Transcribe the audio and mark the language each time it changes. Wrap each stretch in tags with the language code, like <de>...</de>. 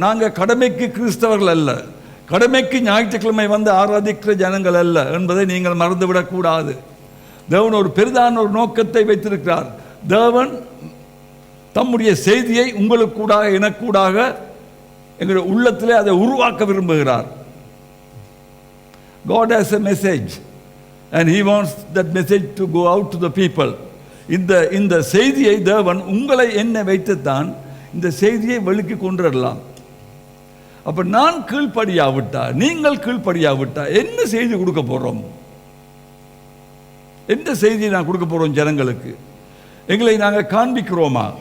<ta>நாங்கள் கடமைக்கு கிறிஸ்தவர்கள் அல்ல, கடமைக்கு ஞாயிற்றுக்கிழமை வந்து ஆராதிக்கிற ஜனங்கள் அல்ல என்பதை நீங்கள் மறந்துவிடக்கூடாது. தேவன் ஒரு பெரிதான ஒரு நோக்கத்தை வைத்திருக்கிறார். தேவன் தம்முடைய செய்தியை உங்களுக்கூடாக எனக்கூடாக எங்களுடைய உள்ளத்திலே அதை உருவாக்க விரும்புகிறார்.</ta> <en>God has a message and he wants that message to go out to the people.</en> <ta>இந்த செய்தியை தேவன் உங்களை என்ன வைத்துத்தான் இந்த செய்தியை வெளிக்கு கொண்டு வரலாம். அப்ப நான் கீழ்ப்படியாவிட்டா, நீங்கள் கீழ்ப்படியாவிட்டா என்ன செய்தி கொடுக்க போறோம்? எந்த செய்தியை நான் கொடுக்க போறோம் ஜனங்களுக்கு? எங்களை நாங்கள் காண்பிக்கிறோமா?</ta>